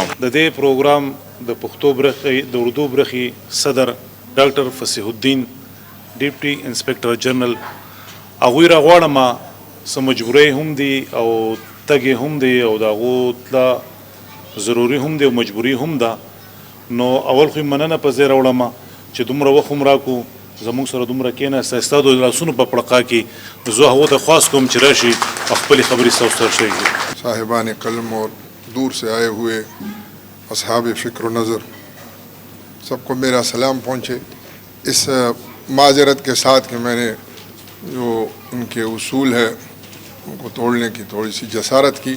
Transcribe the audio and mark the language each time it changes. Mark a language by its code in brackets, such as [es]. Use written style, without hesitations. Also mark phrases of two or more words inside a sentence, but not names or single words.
[ps] د دې پروګرام د پښتو برخې د اردو برخې صدر ډاکټر فصیح الدین [en] deputy inspector general [ps] هغوی راغواړم څه مجبورۍ هم دي او تګې هم دي او د هغو تله ضروري هم دی او مجبوري هم ده. نو اول خو یې مننه په ځای راوړم چې دومره وخت هم راکړو زموږ سره دومره کېناسته ستا د لاسونو په پړقا کې. زه هغو ته خواست کوم چې راشي او خپلې خبرې ستاسو سره شریک کړي. [ur] صاحبان قلم اور دور سے آئے ہوئے اصحاب فکر و نظر سب کو میرا سلام پہنچے. اس معذرت کے ساتھ کہ میں نے جو ان کے اصول ہے ان کو توڑنے کی تھوڑی سی جسارت کی.